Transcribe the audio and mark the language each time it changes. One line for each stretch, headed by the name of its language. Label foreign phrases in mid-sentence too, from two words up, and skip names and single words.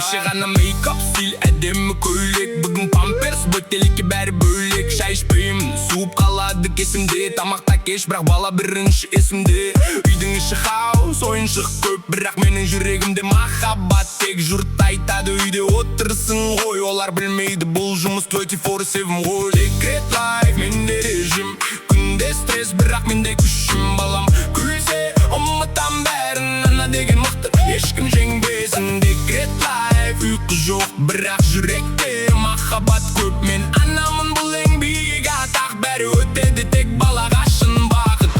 Kazakh: Кеше ғана мейкап, стиль, әдемі көйлек. Бүгін памперс, бөтелке, бәрі бөлек. Шай ішпеймін, суып қалады кесімде. Тамақта кеш, бірақ бала бірінші есімде. Үйдің іші хаос, ойыншық көп. Бірақ менің жүрегімде махаббат тек. Жұрт айтады, үйде отырсың ғой, олар білмейді, бұл жұмыс
English: twenty four seven
Kazakh: ғой.
English: secret life,
Kazakh: менде режим, күнде стресс, бірақ менде күшім, балам. Күлсе, ұмытам бәрін, ана деген мықты, ешкім жеңбесін.
English: secret life,
Kazakh: ұйқы жоқ, бірақ жүректе махаббат көп. Мен анамын, бұл ең биік атақ, бәрі өтеді, тек балаға шын бақыт.